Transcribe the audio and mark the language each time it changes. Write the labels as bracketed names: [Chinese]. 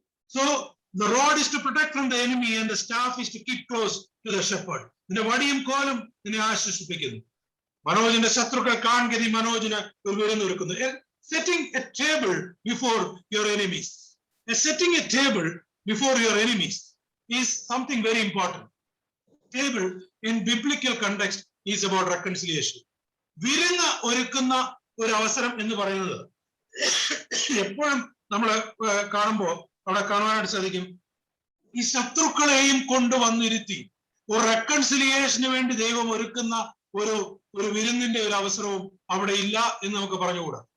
[English] So the rod is to protect from the enemy and the staff is to keep close to the shepherd. [Malayalam] നിന്റെ വടിയും കോലും നിന്നെ ആശ്വസിപ്പിക്കുന്നു. മനോജിന്റെ ശത്രുക്കൾ കാണുകയും മനോജിന് ഒരു വിരുന്നൊരുക്കുന്നു. [English] Setting a table before your enemies. Setting a table before your enemies is something very important. Table in biblical context is about reconciliation. [Malayalam] വിരുന്ന് ഒരുക്കുന്ന ഒരു അവസരം എന്ന് പറയുന്നത് എപ്പോഴും നമ്മൾ കാണുമ്പോൾ അവിടെ കാണുവാനായിട്ട് സാധിക്കും, ഈ ശത്രുക്കളെയും കൊണ്ടുവന്നിരുത്തി ഒരു റെക്കൺസിലിയേഷന് വേണ്ടി ദൈവം ഒരുക്കുന്ന ഒരു വിരുന്നിന്റെ ഒരു അവസരവും അവിടെ ഇല്ല എന്ന് നമുക്ക് പറഞ്ഞുകൂടാ.